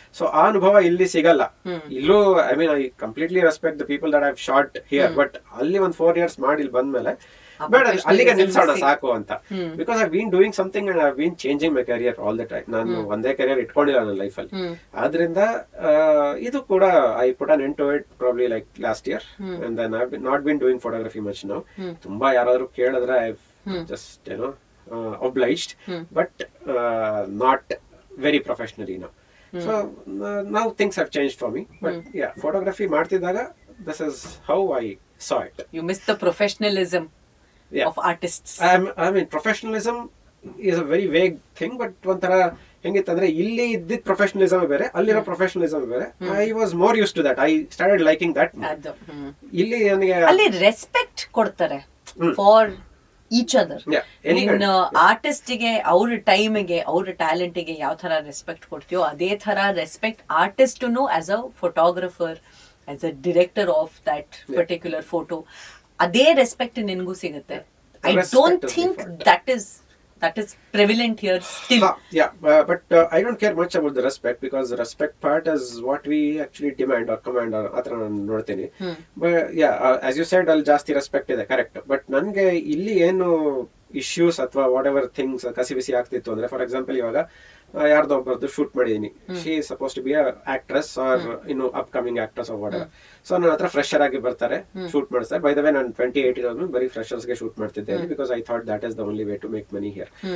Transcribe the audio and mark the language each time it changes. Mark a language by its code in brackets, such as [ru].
[kn] So ಆ ಅನುಭವ ಇಲ್ಲಿ ಸಿಗಲ್ಲ. ಇಲ್ಲೂ [en] I mean I completely respect the people that I have shot here, [kn] but ಅಲ್ಲಿ ಒಂದು 4 years ಮಾಡಿ ಇಲ್ಲಿ ಬಂದ್ಮೇಲೆ ಬೇಡ ಅಲ್ಲಿಗೆ ನಿಲ್ಸೋಣ ಸಾಕು ಅಂತ. [en] Because I been doing something and I been changing my career all the time. [kn] ನಾನು ಒಂದೇ ಕರಿಯರ್ ಇಟ್ಕೊಂಡಿಲ್ಲ ನನ್ನ ಲೈಫಲ್ಲಿ. ಆದ್ರಿಂದ ಇದು ಕೂಡ [en] I put an end to it probably like last year, and then I have not been doing photography much now. [kn] ತುಂಬಾ ಯಾರಾದ್ರೂ ಕೇಳಿದ್ರೆ [en] I just obliged, but not very professionally now. So now things have changed for me, but yeah, photography martidaga this is how I saw it. You miss the professionalism of artists. I mean professionalism is a very vague thing, but [kn] ಒಂಥರ ಹೆಂಗಿತ್ತಂದ್ರೆ ಇಲ್ಲಿ ಇದ್ದಿದ್ professionalism ಬೇರೆ, [en] ಅಲ್ಲಿರೋ ಪ್ರೊಫೆಷನಲಿಸಮ್ ಬೇರೆ. I was more use to that. I started liking that. [kn] ಇಲ್ಲಿ ನನಗೆ ಅಲ್ಲಿ respect ಕೊಡ್ತಾರೆ ಫಾರ್ ಈಚ್ ಅದರ್. ಇನ್ ಆರ್ಟಿಸ್ಟಿಗೆ ಅವ್ರ ಟೈಮಿಗೆ ಅವ್ರ ಟ್ಯಾಲೆಂಟಿಗೆ ಯಾವ ತರ ರೆಸ್ಪೆಕ್ಟ್ ಕೊಡ್ತೀಯೋ ಅದೇ ತರ respect ಆರ್ಟಿಸ್ಟ್ನು [en] as a photographer, as a director of that particular photo, [kn] ಅದೇ ರೆಸ್ಪೆಕ್ಟ್ ನಿನ್ಗೂ ಸಿಗುತ್ತೆ. [en] I don't think that is prevalent here still. But I don't care much about the respect, because the respect part is what we actually demand or command or atra [kn] ನಾನು ನೋಡ್ತೀನಿ. But as you said, ಅಲ್ಲಿ ಜಾಸ್ತಿ respect ಇದೆ, correct. But ನನ್ಗೆ ಇಲ್ಲಿ ಏನು issues ಅಥವಾ what ever things ಕಸಿಬಿಸಿ ಆಗ್ತಿತ್ತು ಅಂದ್ರೆ, ಫಾರ್ ಎಕ್ಸಾಂಪಲ್ ಇವಾಗ ಯಾರ್ದೋ ಒಬ್ಬರದ್ದು ಶೂಟ್ ಮಾಡಿದೀನಿ, [en] She is suppose to be a actress or an upcoming actress or whatever. [kn] So ನನ್ನ ಹತ್ರ ಫ್ರೆಶರ್ ಆಗಿ ಬರ್ತಾರೆ, ಶೂಟ್ ಮಾಡಿಸ್ತಾರೆ. ಬೈ ದ ವೇ ನಾನು 2018 ಬರೀ ಫ್ರೆಶರ್ಸ್ಗೆ ಶೂಟ್ ಮಾಡ್ತಿದ್ದೆ, [en] Because I thought that is the only way to make money here.